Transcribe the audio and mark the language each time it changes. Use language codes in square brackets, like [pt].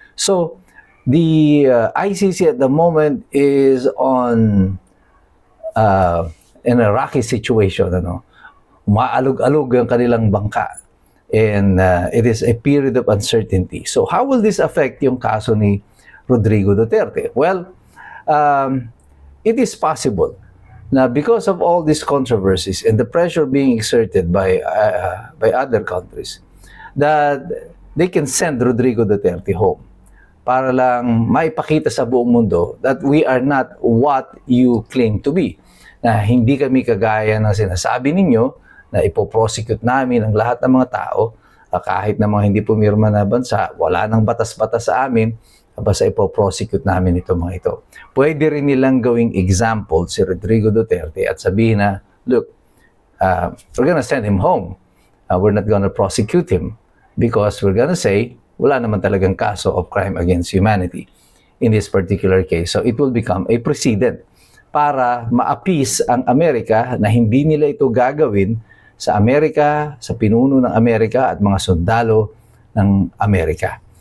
[en] So, the ICC at the moment is in a rocky situation. [tl] Umaalog-alog ang kanilang bangka. [en] And it is a period of uncertainty. So how will this affect [tl] yung kaso ni [en] Rodrigo Duterte? Well, it is possible na because of all these controversies and the pressure being exerted by other countries, that they can send Rodrigo Duterte home [tl] para lang maipakita sa buong mundo [en] that we are not what you claim to be. [tl] Na hindi kami kagaya ng sinasabi ninyo na ipoprosecute namin ang lahat ng mga tao, kahit na mga hindi pumirma na bansa, wala nang batas-batas sa amin, basta ipoprosecute namin ito mga ito. Pwede rin nilang gawing example si Rodrigo Duterte at sabihin na, [en] look, we're gonna send him home. We're not gonna prosecute him because we're gonna say, [tl] wala naman talagang kaso [en] of crime against humanity in this particular case. So it will become a precedent [tl] para ma-appease ang Amerika na hindi nila ito gagawin sa Amerika, sa pinuno ng Amerika at mga sundalo ng Amerika.